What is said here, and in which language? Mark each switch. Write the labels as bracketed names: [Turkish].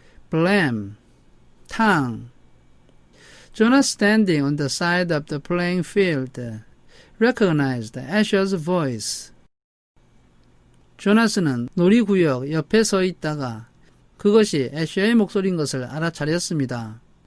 [English] Blam, 탕. Jonah standing on the side of the playing field recognized Asher's voice. [Korean] 조나스는 놀이구역 옆에 서 있다가 그것이 애쉬의 목소리인 것을 알아차렸습니다.